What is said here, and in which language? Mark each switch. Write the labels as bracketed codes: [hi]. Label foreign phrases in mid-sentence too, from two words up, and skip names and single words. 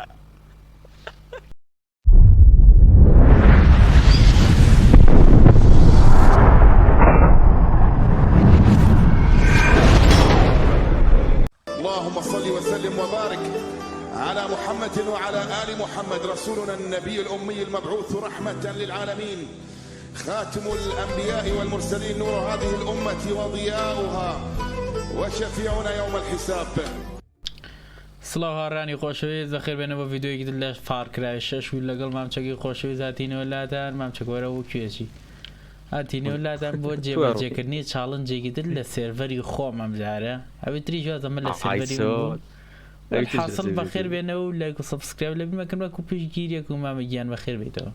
[ar] اللهم صل وسلم وبارك على محمد وعلى آل محمد رسولنا النبي الأمي المبعوث رحمة للعالمين خاتم الأنبياء والمرسلين نور هذه الأمة وضياؤها وشفيعنا يوم الحساب. [ckb] سڵاو هاڕانی خۆشەویست بەخێر بێنەوە ڤیددیۆیەکی لە فارکرای 6 ویل لەگەڵ مامچەکی خۆشەویست هاتینەوە لاتان مامچەکۆرە و کوێچی هاتینەوە لاتان بۆ جێبەجێکردنی چاڵنجێکی تر لە سێڤەری خۆم ئەم جارە ئەوێ تری جوازەمە لە سێڤەری حاصل بەخێر بێنەوە و لایک و سەبسکرایب لە بیمەکەن وەکو پشتگیریەک و مامە گیان بەخێر بێتەوە.